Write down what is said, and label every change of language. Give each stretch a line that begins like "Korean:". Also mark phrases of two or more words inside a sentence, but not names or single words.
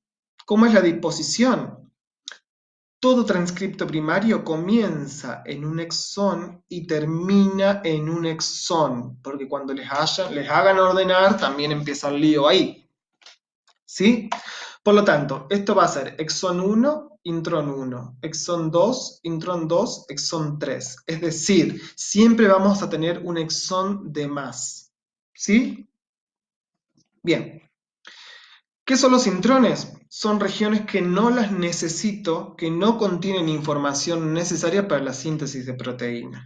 Spanish: ¿Cómo es la disposición? Todo transcripto primario comienza en un exón y termina en un exón, porque cuando les hagan ordenar, también empieza el lío ahí. ¿Sí? Por lo tanto, esto va a ser exón 1, intrón 1, exón 2, intrón 2, exón 3. Es decir, siempre vamos a tener un exón de más. ¿Sí? Bien. ¿Qué son los intrones? Son regiones que no las necesito, que no contienen información necesaria para la síntesis de proteína.